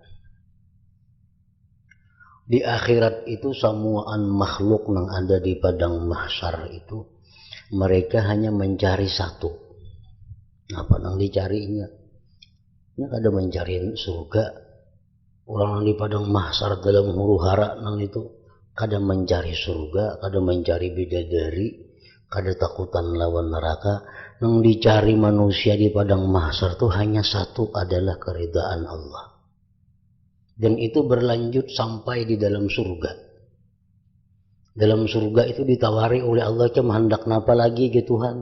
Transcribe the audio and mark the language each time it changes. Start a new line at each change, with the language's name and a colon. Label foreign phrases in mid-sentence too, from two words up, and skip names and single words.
Indonesian: Di akhirat itu semuaan makhluk yang ada di padang mahsyar itu, mereka hanya mencari satu. Apa yang dicarinya? Ini ada mencari surga. Orang yang di padang mahsyar dalam huru hara nang itu kada mencari surga, kada mencari bidadari, kada takutan lawan neraka. Yang dicari manusia di padang mahsyar itu hanya satu, adalah keridaan Allah. Dan itu berlanjut sampai di dalam surga. Dalam surga itu ditawari oleh Allah, hendak napa lagi ke Tuhan?